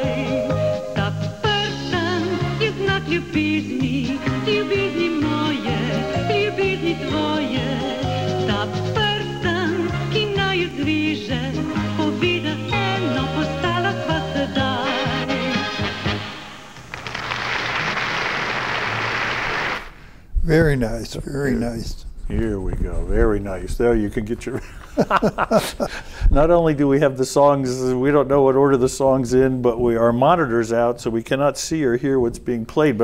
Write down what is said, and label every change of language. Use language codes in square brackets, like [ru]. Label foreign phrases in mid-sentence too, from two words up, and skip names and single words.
[sl] Ta prstan je znak ljubezni, ljubezni moje, ljubezni tvoje. Ta prstan, ki naju zveže, poveda eno, postala sva sedaj. [en] Very nice, very nice. Here we go, very nice. There you can get your... Not only do we have the songs, we don't know what order the song's in, but our monitor's out, so we cannot see or hear what's being played.